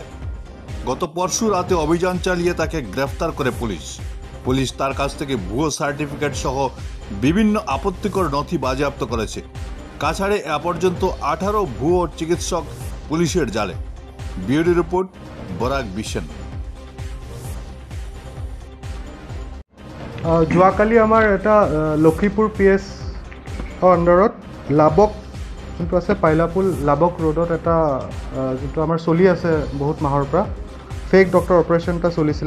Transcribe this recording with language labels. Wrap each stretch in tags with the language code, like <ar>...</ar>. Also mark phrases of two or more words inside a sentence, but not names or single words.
<bn>গত পরশু রাতে অভিযান চালিয়ে তাকে গ্রেফতার করে পুলিশ তার কাছ থেকে ভুয়ো সার্টিফিকেট সহ বিভিন্ন আপত্তিকর নথি বাজেয়াপ্ত করেছে। কাছাড়ে এ পর্যন্ত 18 ভুয়ো চিকিৎসক পুলিশের জালে। ব্যুরো রিপোর্ট, বরাক বিশেন।</bn> <as>যোৱাকালি আমাৰ এটা লক্ষীপুৰ PS আণ্ডাৰত লাবক যোনটো আছে পাইলাপুল লাবক ৰোডত এটা যোনটো আমাৰ চলি আছে বহুত মাহৰ পৰা</as> <en>fake doctor operation</en> <as>এটা চলিছিলে।</as>